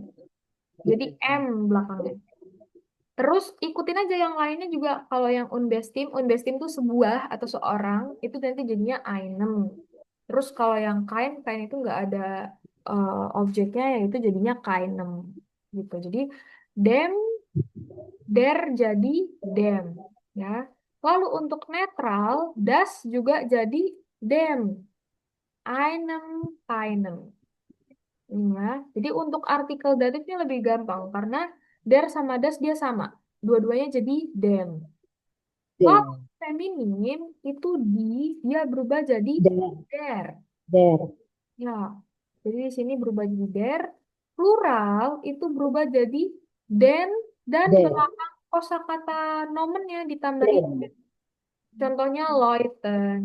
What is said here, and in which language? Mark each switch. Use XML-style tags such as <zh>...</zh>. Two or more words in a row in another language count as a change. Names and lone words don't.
<id>Jadi M belakangnya. Terus ikutin aja yang lainnya juga. Kalau yang unbestim itu sebuah atau seorang, itu nanti jadinya einem. Terus kalau yang kain itu nggak ada objeknya, yaitu jadinya kainem. Gitu. Jadi dem, der jadi dem. Ya. Lalu untuk netral, das juga jadi dem. Einem, kainem. Ya. Jadi untuk artikel datifnya lebih gampang karena der sama das dia sama. Dua-duanya jadi dem. Kalau feminim itu dia berubah jadi der. Ya. Jadi di sini berubah jadi der. Plural itu berubah jadi den dan belakang kosakata nomennya ditambahin Contohnya Leuten.</id>